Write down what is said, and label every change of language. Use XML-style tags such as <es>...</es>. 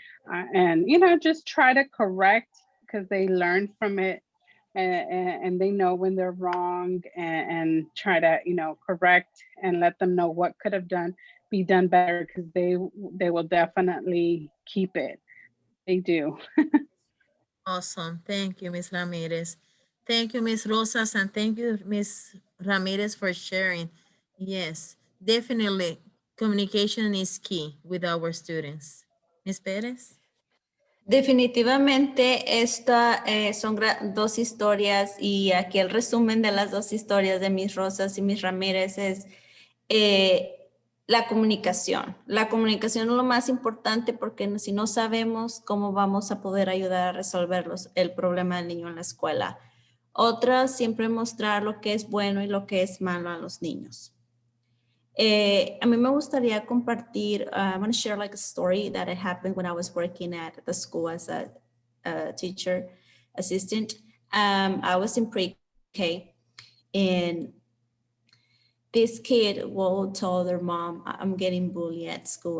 <en>And, you know, just try to correct, because they learn from it, and they know when they're wrong, and try to, you know, correct and let them know what could have be done better, because they will definitely keep it. They do. Awesome. Thank you, Miss Ramirez. Thank you, Miss Rosas, and thank you, Miss Ramirez, for sharing. Yes, definitely. communication is key with our students. Ms. Perez?</en> <es>Definitivamente, esta son dos historias y aquí el resumen de las dos historias de Miss Rosas y Miss Ramírez es la comunicación. La comunicación es lo más importante porque si no sabemos cómo vamos a poder ayudar a resolver el problema del niño en la escuela. Otra, siempre mostrar lo que es bueno y lo que es malo a los niños. A mí me gustaría compartir,</es> <en>I'm going to share like a story that it happened when I was working at the school as a teacher assistant. I was in pre-K and this kid will tell their mom, I'm getting bullied at school.</en>